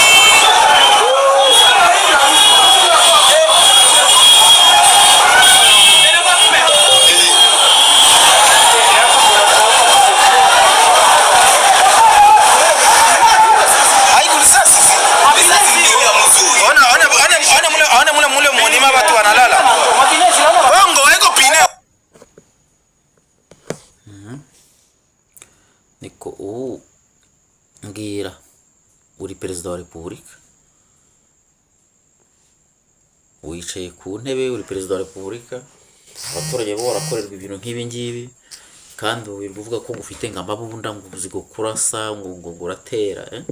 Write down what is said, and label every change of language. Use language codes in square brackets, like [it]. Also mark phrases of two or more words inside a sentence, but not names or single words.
[sw] Haiku risasi. Ona mule mlima watu wanalala. Bongo haiko pine. [rw] Niko mbwira uri perezida wa repubulika, wicaye ku ntebe, uri perezida wa repubulika, abaturage bo barakorerwa ibintu nk'ibi ngibi, kandi wirirwa uvuga ko ufite nk'amabunda ngo uzi kurasa ngo uratera.